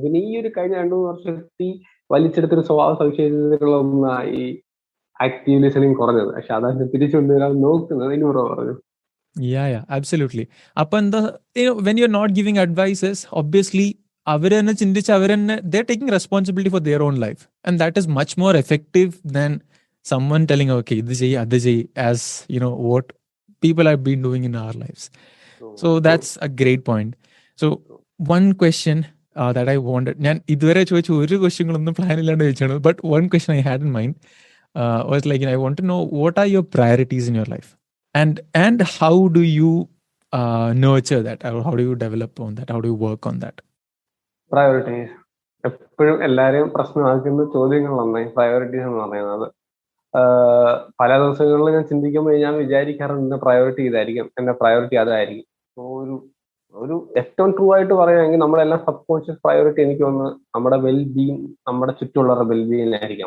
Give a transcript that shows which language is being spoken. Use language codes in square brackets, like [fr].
[ml] പിന്നെ ഈ ഒരു കഴിഞ്ഞ 2-3 വർഷത്തിൽ വലിച്ചെടുത്തൊരു സ്വഭാവ സവിശേഷതകളുള്ള ഒന്നായി ആക്റ്റീവ് ലിസണിങ് കുറഞ്ഞത്. പക്ഷെ അതൊക്കെ തിരിച്ചുകൊണ്ടുവരാൻ നോക്കുന്നത് ഇന്നൂറോ പറഞ്ഞു. [en] Yeah, absolutely. [ml] അപ്പൊ എന്താ, [en] when you're not giving advices, obviously [ml] അവര് തന്നെ ചിന്തിച്ച് [en] they're taking responsibility for their own life, and that is much more effective than someone telling okay [ml] ഇത് ചെയ്യ് അത് ചെയ്യ്, [en] as what people have been doing in our lives. So that's a great point. So one question that I wanted, [ml] ഞാൻ ഇതുവരെ ചോദിച്ച ഒരു ക്വസ്റ്റ്യങ്ങളൊന്നും plan ഇല്ലാണ്ട് ചോദിച്ചാണ്, [en] but one question I had in mind was like, I want to know what are your priorities in your life, and how do you nurture that, or how do you develop on that, how do you work on that? [ml] Priorities എപ്പോഴും എല്ലാരെയും പ്രശ്നമാക്കുന്ന ചോദ്യങ്ങളൊന്നേ priorities എന്ന് പറയുന്നത്. പല ദിവസങ്ങളിൽ ഞാൻ ചിന്തിക്കുമ്പോൾ ഞാൻ വിചാരിക്കാറുണ്ട് എന്റെ പ്രയോറിറ്റി ഇതായിരിക്കും, എന്റെ പ്രയോറിറ്റി അതായിരിക്കും. ഒരു ഏറ്റവും ട്രൂ ആയിട്ട് പറയുകയാണെങ്കിൽ നമ്മളെല്ലാം സബ് കോൺഷ്യസ് പ്രയോറിറ്റി എനിക്ക് തോന്നുന്നു നമ്മുടെ വെൽബീങ്, നമ്മുടെ ചുറ്റുമുള്ളവരുടെ വെൽബീങ്ങിനായിരിക്കും.